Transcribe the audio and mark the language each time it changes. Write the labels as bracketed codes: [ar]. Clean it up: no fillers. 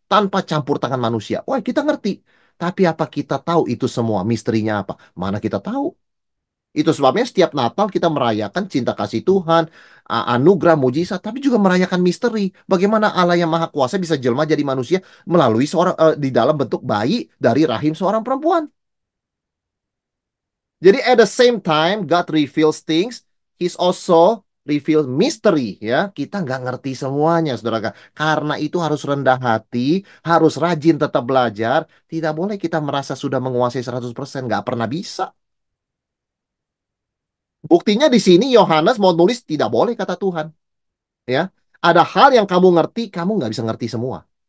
[id] Tanpa campur tangan manusia. Wah, kita ngerti. Tapi apa kita tahu itu semua? Misterinya apa? Mana kita tahu? Itu sebabnya setiap Natal kita merayakan cinta kasih Tuhan, anugerah, mujizat, tapi juga merayakan misteri. Bagaimana Allah yang Maha Kuasa bisa jelma jadi manusia melalui seorang di dalam bentuk bayi dari rahim seorang perempuan. [en] Jadi at the same time God reveals things, He's also reveal mystery ya. [id] Kita nggak ngerti semuanya, saudara. Karena itu harus rendah hati, harus rajin tetap belajar. Tidak boleh kita merasa sudah menguasai 100%, nggak pernah bisa. Buktinya di sini Yohanes mau nulis tidak boleh kata Tuhan. Ya, ada hal yang kamu ngerti, kamu nggak bisa ngerti semua.